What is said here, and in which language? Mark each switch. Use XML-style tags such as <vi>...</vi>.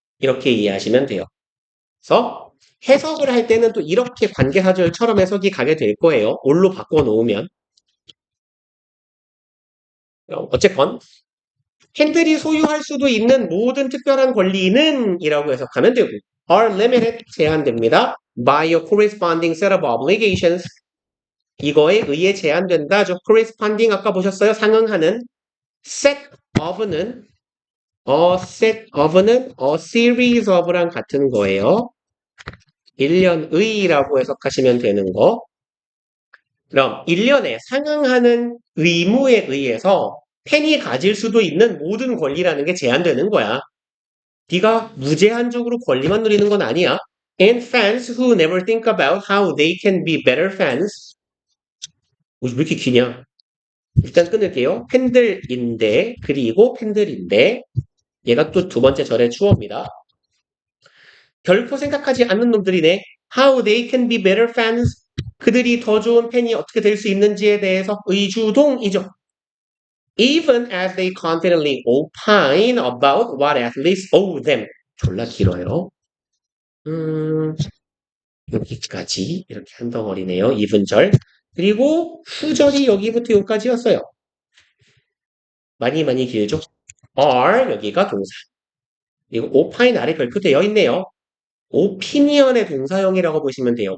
<ko>이렇게 이해하시면 돼요. 그래서 해석을 할 때는 또 이렇게 관계사절처럼 해석이 가게 될 거예요. 올로 바꿔놓으면. 어쨌건 팬들이 소유할 수도 있는 모든 특별한 권리는 이라고 해석하면 되고</ko> <en>are limited</en> <ko>제한됩니다.</ko> <en>by a corresponding set of obligations</en> <ko>이거에 의해 제한된다. 저 corresponding 아까 보셨어요? 상응하는 set of는</ko> <en>a series of</en> <ko>랑 같은 거예요. 1년의라고 해석하시면 되는 거. 그럼 1년에 상응하는 의무에 의해서 팬이 가질 수도 있는 모든 권리라는 게 제한되는 거야. 네가 무제한적으로 권리만 누리는 건 아니야.</ko> <en>And fans who never think about how they can be better fans.</en> <ko>왜 이렇게 기냐? 일단 끊을게요. 팬들인데 그리고 팬들인데 얘가 또 두 번째 절의 주어입니다. 결코 생각하지 않는 놈들이네.</ko> <en>How they can be better fans.</en> <ko>그들이 더 좋은 팬이 어떻게 될 수 있는지에 대해서 의주동이죠.</ko> <en>Even as they confidently opine about what athletes owe them.</en> <ko>졸라 길어요. 여기까지 이렇게 한 덩어리네요. 이분절. 그리고 후절이 여기부터 여기까지였어요. 많이 길죠? are 여기가 동사. 그리고 opine 아래 별표 되어 있네요. opinion의 동사형이라고 보시면 돼요.</ko>